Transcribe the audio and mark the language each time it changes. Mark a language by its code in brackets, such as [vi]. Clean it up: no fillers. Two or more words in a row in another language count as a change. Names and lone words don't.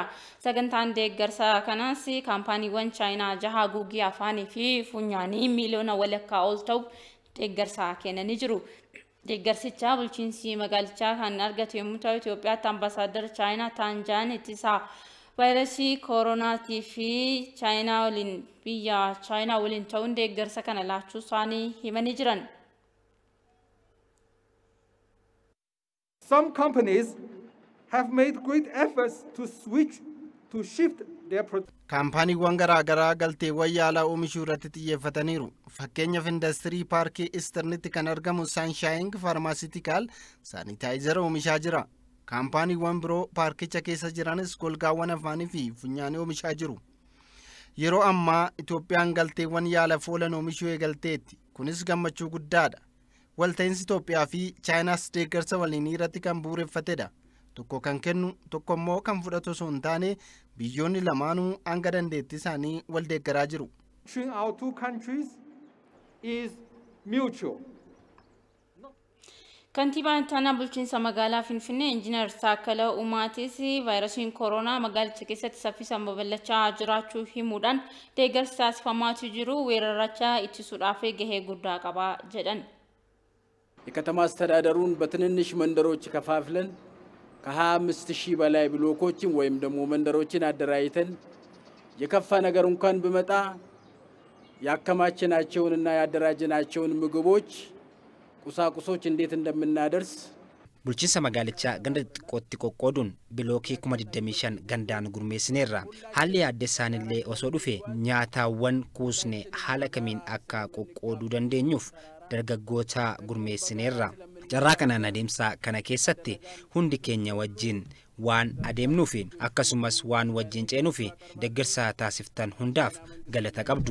[om] Sagantaan deeggarsa kanaas kaampaaniiwwan Chaayinaa 6 haguuggii afaanii fi funyaanii miliyoona walakkaa ol ta'u deeggarsa kennanii jiru. Deeggarsicha bulchiinsi magaalichaa kan argate yommuu ta'u Itoophiyaatti ambaasaadar Chaayinaa Taanjaan ittisaa vaayirasii koronaatii fi Chaayinaa waliin biyya Chaayinaa waliin ta'uun deeggarsa kana laachuu isaanii himanii jiran. [en] Some companies have made great efforts to switch to shift their [om] kaampaaniiwwan garaagaraa galteewwan yaalaa oomishuu irratti xiyyeeffataniiru. Fakkeenyaaf industirii paarkii Isternitti kan argamu Sanshaaying Faarmaasitikaal saanitaayizara oomishaa jira. Kaampaaniiwwan biroo paarkicha keessa jiranis golgaawwan afaanii fi funyaanii oomishaa jiru. Yeroo ammaa Itoophiyaan galteewwan yaalaaf oolan oomishuu eegalteetti. Kunis gammachuu guddaadha. Walta'iinsi Itoophiyaa fi Chaayinaas deeggarsa waliinii irratti kan bu'uureffatedha. Tokko kan kennu tokko immoo kan fudhatu osoo hin taane biyyoonni lamaanuu hanga dandeettii isaanii wal deeggaraa jiru. [en] Between our two countries is mutual. [om] Kantiibaan Ittaanaa bulchiinsa magaalaa Finfinnee Injiinar Taakkala Uumaatis vaayirasiin koronaa magaalicha keessatti saffisaan babal'achaa jiraachuu himuudhaan deeggarsi taasifamaa jiru weerarachaa ittisuudhaaf gahee guddaa qaba jedhan. [am] የከተማ አስተዳደሩን በትንንሽ መንደሮች ከፋፍለን ከ25,000 በላይ ብሎኮችን ወይም ደግሞ መንደሮችን አደራጅተን የከፋ ነገር እንኳን ቢመጣ ያከማቸናቸውንና ያደራጀናቸውን ምግቦች ቁሳቁሶች እንዴት እንደምናደርስ [om] bulchiinsa magaalichaa ganda xiqqootti qoqqooduun bilookii 25,000 gandaan gurmeessineerra. Haalli addessaanillee osoo dhufe nyaataawwan kuusne haala kamiin akka qoqqooduu dandeenyuuf dargaggoota gurmeessineerra. Carraa kanaan adeemsa kana keessatti hundi keenya wajjin waan adeemnuuf akkasumas waan wajjin ceenuuf deeggarsa taasiftan hundaaf galata qabdu.